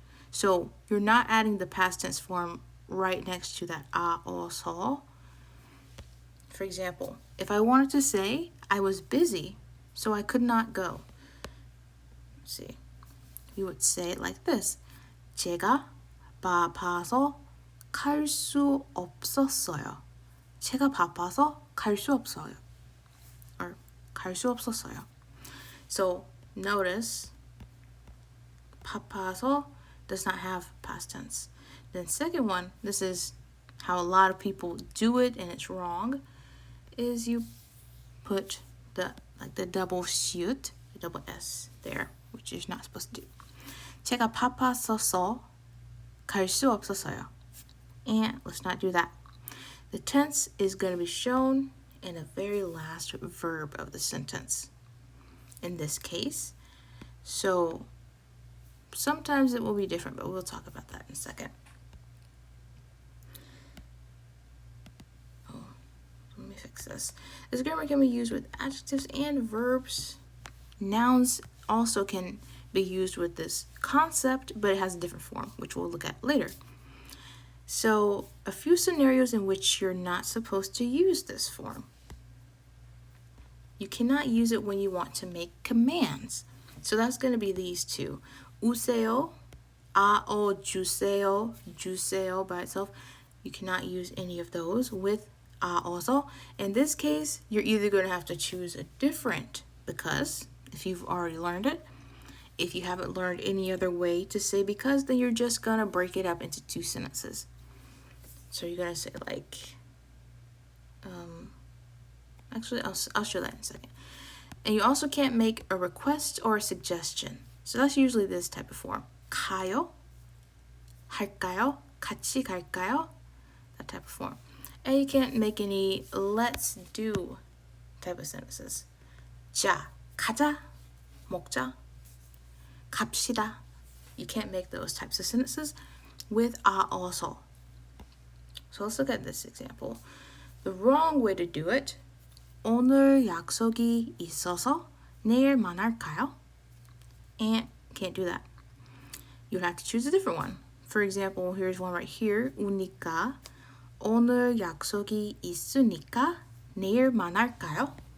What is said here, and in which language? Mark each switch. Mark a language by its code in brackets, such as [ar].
[en] So you're not adding the past tense form right next to that also. For example, if I wanted to say I was busy, so I could not go. Let's see. You would say it like this. [ko] 제가 바빠서 갈 수 없었어요. 제가 바빠서 갈 수 없어요. Or 갈 수 없었어요. [en] So notice 바빠서 does not have past tense. Then second one, this is how a lot of people do it and it's wrong, is you put the double 시읒, the double S there, which you're not supposed to do. [ko] 제가 바빴어서 갈 수 없었어요. [en] And let's not do that. The tense is going to be shown in the very last verb of the sentence in this case. So sometimes it will be different, but we'll talk about that in a second. Let me fix this. This grammar can be used with adjectives and verbs. Nouns also can be used with this concept, but it has a different form, which we'll look at later. So, a few scenarios in which you're not supposed to use this form. You cannot use it when you want to make commands. So that's going to be these two. [ko] 우세요, 아오 주세요, 주세요 by itself. [en] You cannot use any of those with 아어서. In this case, you're either going to have to choose a different because, if you've already learned it. If you haven't learned any other way to say because, then you're just going to break it up into two sentences. So you're going to say like, actually, I'll show that in a second. And you also can't make a request or a suggestion. So that's usually this type of form. [ko] 가요, 할까요, 같이 갈까요? [en] That type of form. And you can't make any let's do type of sentences. [ko] 자, 가자, 먹자, 갑시다. [en] You can't make those types of sentences with also. So let's look at this example. The wrong way to do it. [ko] 오늘 약속이 있어서 내일 만날까요? [en] And can't do that. You'd have to choose a different one. For example, here's one right here. [ko] 우니까 오늘 약속이 있으니까 내일 만날까요?